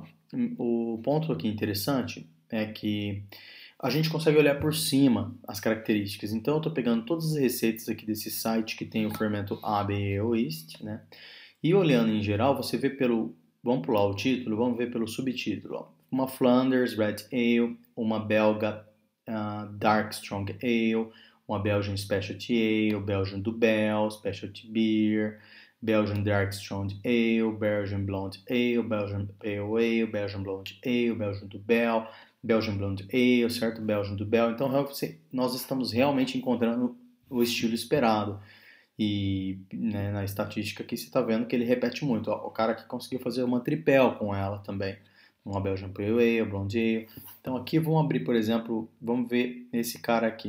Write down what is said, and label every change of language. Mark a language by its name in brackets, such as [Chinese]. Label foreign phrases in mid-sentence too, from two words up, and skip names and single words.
[Portuguese] O ponto aqui interessante é que a gente consegue olhar por cima as características. Então eu estou pegando todas as receitas aqui desse site que tem o fermento ABE ou Yeast, né? E olhando em geral, você vê pelo... Vamos pular o título, vamos ver pelo subtítulo. Ó. Uma [English] Flanders Red Ale, [Portuguese] uma belga [English] Dark Strong Ale, [Portuguese] uma [English] Belgian Specialty Ale, Belgian Dubbel, Specialty Beer, Belgian Dark Strong Ale, Belgian Blonde Ale, Belgian Pale Ale, Belgian Blonde Ale, Belgian Dubbel, Belgian Blonde Ale, [Portuguese] certo? [English] Belgian Dubbel. [Portuguese] Então, nós estamos realmente encontrando o estilo esperado. E, né, na estatística aqui você está vendo que ele repete muito. Ó, o cara que conseguiu fazer uma tripel com ela também. Uma [English] Belgian Pale Ale, Blonde Ale. [Portuguese] Então aqui vamos abrir, por exemplo, vamos ver esse cara aqui.